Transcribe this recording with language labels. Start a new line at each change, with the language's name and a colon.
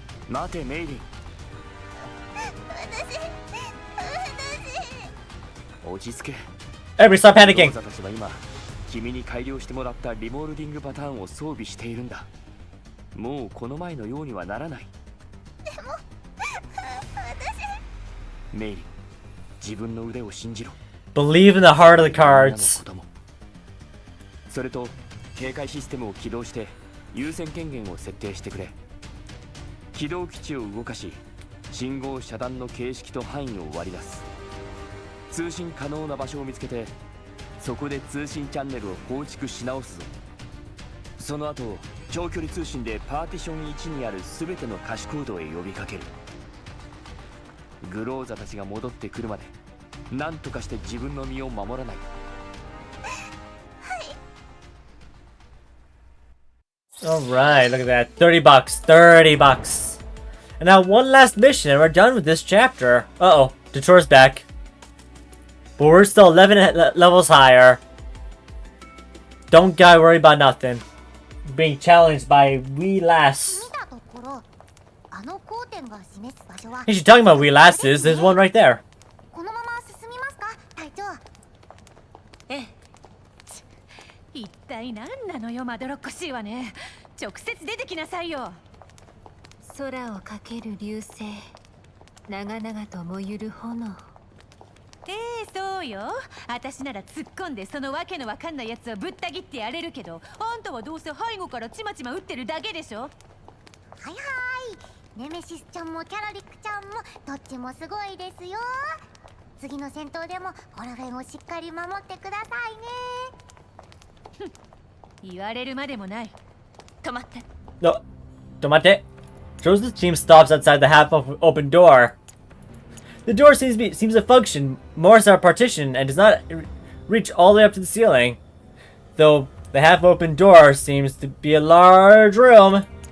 Japanese: 待てメイリン落ち着け
English: Everybody stop panicking
Japanese: たちは今君に改良してもらったリモールディングパターンを装備しているんだもうこの前のようにはならないでもメイリン自分の腕を信じろ
English: Believe in the heart of the cards
Japanese: それと警戒システムを起動して優先権限を設定してくれ起動基地を動かし信号遮断の形式と範囲を割り出す通信可能な場所を見つけてそこで通信チャンネルを構築し直すぞその後長距離通信でパーティション1にある全ての可視コードへ呼びかけるグローザたちが戻ってくるまで何とかして自分の身を守らない
English: Alright, look at that. $30. $30. And now one last mission and we're done with this chapter. Uh-oh. Detour's back. But we're still 11 levels higher. Don't gotta worry about nothing. Being challenged by Wee Lass.
Japanese: あのコー点が示す場所は
English: Hey, she's talking about wee lasses. There's one right there.
Japanese: このまま進みますか隊長。ええ。一体何なのよ、まどろっこしいわね。直接出てきなさいよ。空をかける流星、長々と燃ゆる炎。そうよ。私なら突っ込んでそのわけのわかんないやつをぶった切ってやれるけど、あんたはどうせ背後からちまちま撃ってるだけでしょ。はいはい。ネメシスちゃんもキャラリックちゃんもどっちもすごいですよ。次の戦闘でもこの辺をしっかり守ってくださいね。言われるまでもない。止まって。
English: No. Tomate. Joseph's team stops outside the half-open door. The door seems to function more as a partition and does not reach all the way up to the ceiling. Though the half-open door seems to be a large room.